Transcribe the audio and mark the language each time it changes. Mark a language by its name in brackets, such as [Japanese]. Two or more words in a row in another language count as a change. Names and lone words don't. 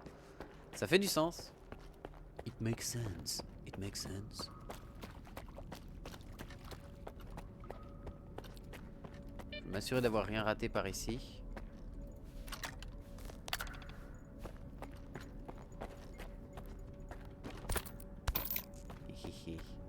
[French] Ça fait du sens. [English] It makes sense. It makes sense. [French] Je vais m'assurer d'avoir rien raté par ici. Hihihi.